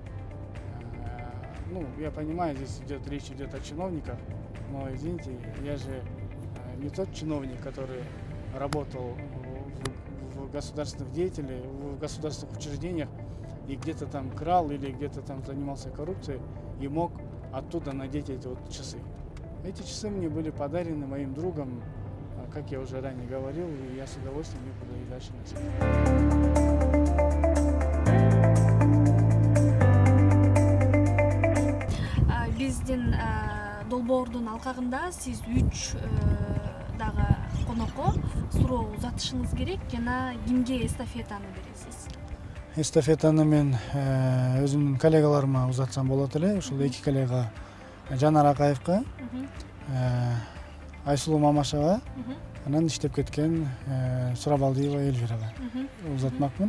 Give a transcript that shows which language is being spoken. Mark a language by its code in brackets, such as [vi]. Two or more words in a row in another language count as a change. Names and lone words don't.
[ru] Ну, я понимаю, здесь речь идет о чиновниках, но, извините, я же не тот чиновник, который работал в государственных деятелях, в государственных учреждениях и где-то там крал или где-то там занимался коррупцией и мог оттуда надеть эти вот часы. Эти часы мне были подарены моим другом, как я уже ранее говорил, и я с удовольствием их буду и дальше носить. [ky] Биздин долбоордун алкагында сиз 3 дагы конокко суроо узатышыңыз керек жана кимге эстафетаны бересиз? Эстафетаны мен өзүмдүн коллегаларыма узатсам болот эле. Ушул 2 коллега Жанар Акаевка, Айсулуу Мамашева, анан иштеп кеткен Сурабалдиева Эльвирага узатмакмын.